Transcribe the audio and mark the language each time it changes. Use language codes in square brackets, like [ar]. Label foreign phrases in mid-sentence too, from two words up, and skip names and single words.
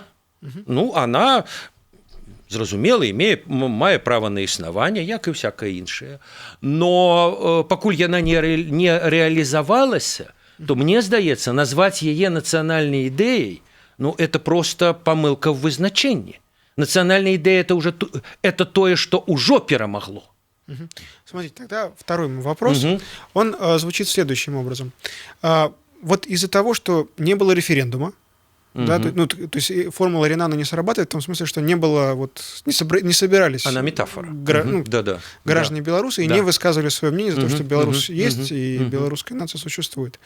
[be] Ну, она, зразумела, мае права на існаванне, як і всякае іншае. Но пакуль яна не реалізавалася, то мне здаецца, назваць яе нацыянальнай ідэяй, ну, это просто памылка ў вызначэнні. Нацыянальная ідэя это тое, што ўжо перамагло. [ru] Смотрите, тогда второй мой вопрос, он звучит следующим образом. Вот из-за того, что не было референдума, да, то есть формула Ренана не срабатывает в том смысле, что не было, не собирались Она метафора. Граждане Беларуси и не высказывали свое мнение за то, что Беларусь есть и белорусская нация существует.